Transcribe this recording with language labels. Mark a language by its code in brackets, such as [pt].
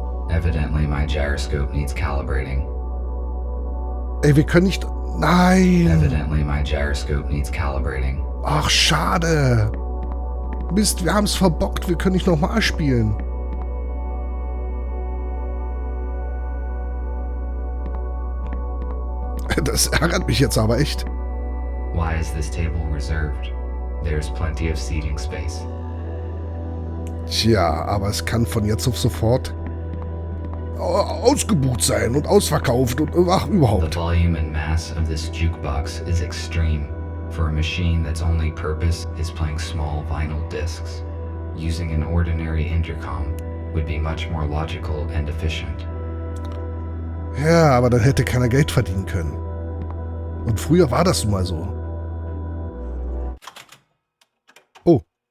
[en] Evidently my gyroscope needs calibrating. [de] Ey, wir können nicht... Nein! [en] Evidently my gyroscope needs calibrating. [de] Ach, schade. Mist, wir haben es verbockt. Wir können nicht nochmal spielen. Das ärgert mich jetzt aber echt. [en] Why is this table reserved? There's plenty of seating space. [de] Tja, aber es kann von jetzt auf sofort ausgebucht sein und ausverkauft und überhaupt. [en] The volume and mass of this jukebox is extreme for a machine that's only purpose is playing small vinyl discs. Using an ordinary intercom would be much more logical and efficient. [de] Ja, aber dann hätte keiner Geld verdienen können. Und früher war das nun mal so. Oh.